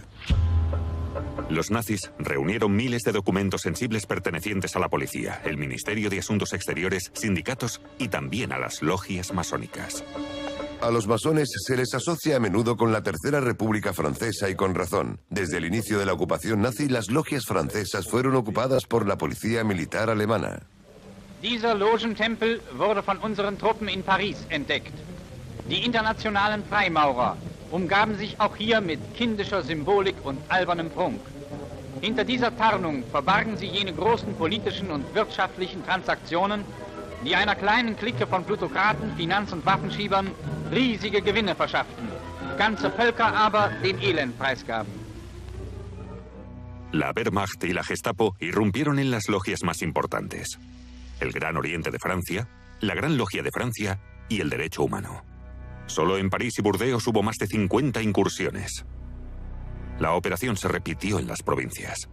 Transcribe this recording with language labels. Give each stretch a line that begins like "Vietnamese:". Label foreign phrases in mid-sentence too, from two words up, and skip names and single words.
Spanish: Los nazis reunieron miles de documentos sensibles pertenecientes a la policía, el Ministerio de Asuntos Exteriores, sindicatos y también a las logias masónicas. A los masones se les asocia a menudo con la Tercera República Francesa y con razón. Desde el inicio de la ocupación nazi, las logias francesas fueron ocupadas por la policía militar alemana.
German: Dieser Logentempel wurde von unseren Truppen in Paris entdeckt. Die internationalen Freimaurer umgaben sich auch hier mit kindischer Symbolik und albernem Prunk. Hinter dieser Tarnung verbargen sie jene großen politischen und wirtschaftlichen Transaktionen, die einer kleinen Clique von Plutokraten, Finanz- und Waffenschiebern riesige Gewinne verschafften, ganze Völker aber den Elend preisgaben.
Spanish: La Wehrmacht y la Gestapo irrumpieron en las logias más importantes: el Gran Oriente de Francia, la Gran Logia de Francia y el Derecho Humano. Solo en París y Burdeos hubo más de 50 incursiones. La operación se repitió en las provincias.